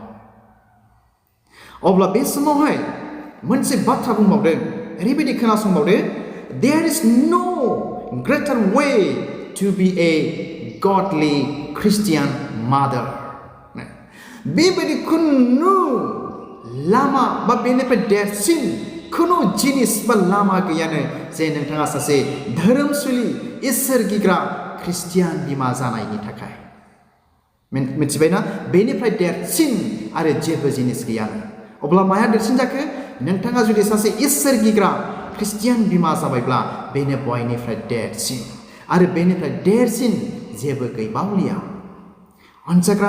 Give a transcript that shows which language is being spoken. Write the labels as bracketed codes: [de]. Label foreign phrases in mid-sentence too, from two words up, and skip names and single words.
[brx] अब्ला बे समावहाय मोनसे बाथ्रा बुंबावदों ओरैबायदि खोनासंबावदो [en] there is no greater way to be a godly Christian mother [brx] बेबायदि खुनु लामा बा बेनिफ्राय देरसिन खुनु जिनिस बा लामा गैयानो जे नोंथाङा सासे धोरोमसुलि इसोर गिग्रा ख्रिस्टियान बिमा जानायनि थाखाय मिथिबायना बेनिफ्राय देरसिन आरो जेबो जिनिस गैयानो अब्ला माया देरसिन जाखो नोंथाङा जुदि सासे इसोर गिग्रा ख्रिस्टियान बिमा जाबायब्ला बेनो बयनिफ्राय देरसिन आरो बेनिफ्राय देरसिन जेबो गैबावलिया अनजाग्रा